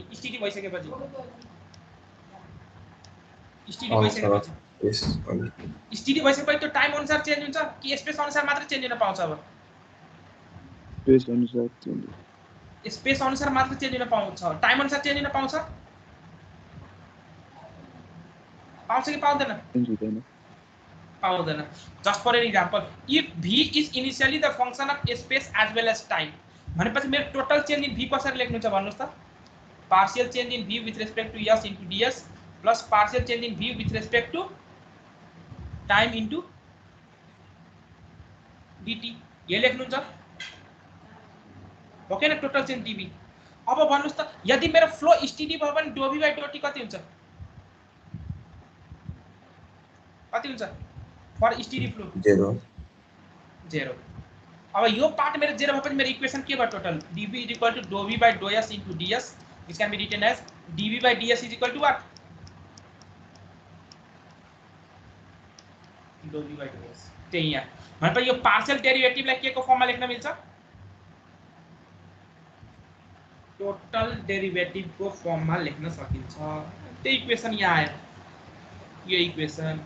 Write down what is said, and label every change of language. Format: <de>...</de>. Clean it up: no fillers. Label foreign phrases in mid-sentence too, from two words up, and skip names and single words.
<ne>स्टिडी भइसकेपछि स्टिडी भइसकेपछि त्यो टाइम अनुसार चेन्ज हुन्छ कि स्पेस अनुसार मात्र चेन्ज हुन पाउँछ। अब स्पेस अनुसार मात्र चेन्ज हुन पाउँछ, टाइम अनुसार चेन्ज हुन पाउँछ कि पाउँदैन? पाउँदैन।</ne> <en>just for an example, if v is initially the function of space as well as time</en> <ne>भनेपछि मेरो</ne> <en>total change in v</en> <ne>कसरी लेख्नुहुन्छ भन्नुस् त,</ne> <en>partial change in v with respect to s into ds plus partial change in v with respect to time into dt,</en> <ne>ये लेख्नुहुन्छ हो कि न,</ne> <en>total change dv.</en> <ne>अब भन्नुस् त यदि मेरो फ्लो स्टिडी भयो भने dV/dt कति हुन्छ, कति हुन्छ</ne> <en>for steady flow</en> <ne>0। अब यो पार्ट मेरो 0 भएपछि मेरो इक्वेसन के भयो टोटल,</ne> <en>dv is equal to dV/s into ds, which can be written as dV/ds is equal to what, dV/ds।</en> <ne>त्यही यहाँ भनेपछि यो</ne> <en>partial derivativeलाई</en> <ne>के को फर्ममा लेख्न मिल्छ,</ne> <en>total derivative</en> <ne>को फर्ममा लेख्न सकिन्छ। त्यही इक्वेसन यहाँ आयो, यो इक्वेसन।</ne>